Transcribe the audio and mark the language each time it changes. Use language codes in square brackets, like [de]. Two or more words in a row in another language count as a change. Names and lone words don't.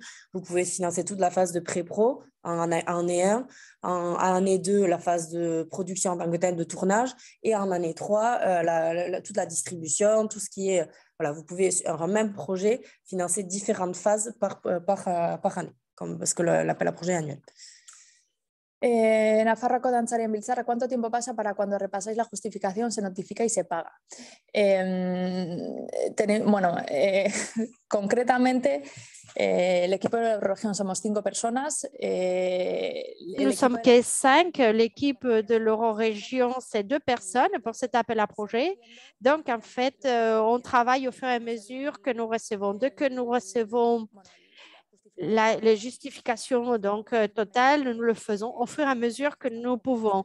[fr] Vous pouvez financer toute la phase de pré-pro en année 1, en année 2, la phase de production en tant que telle, de tournage, et en année 3, toute la distribution, tout ce qui est... Voilà, vous pouvez, sur un même projet, financer différentes phases par année, parce que l'appel à projet est annuel. [eu] Nafarroako dantzarien biltzarra, [es] ¿cuánto tiempo pasa para cuando repasáis la justificación, se notifica y se paga? Concretamente, el equipo de la región somos 5 personas. [fr] Nous sommes que 5. L'équipe de l'Eurorégion, c'est 2 personnes pour cet appel à projet. Donc, en fait, on travaille au fur et à mesure que nous recevons. Dès que nous recevons les justifications totales, nous le faisons au fur et à mesure que nous pouvons.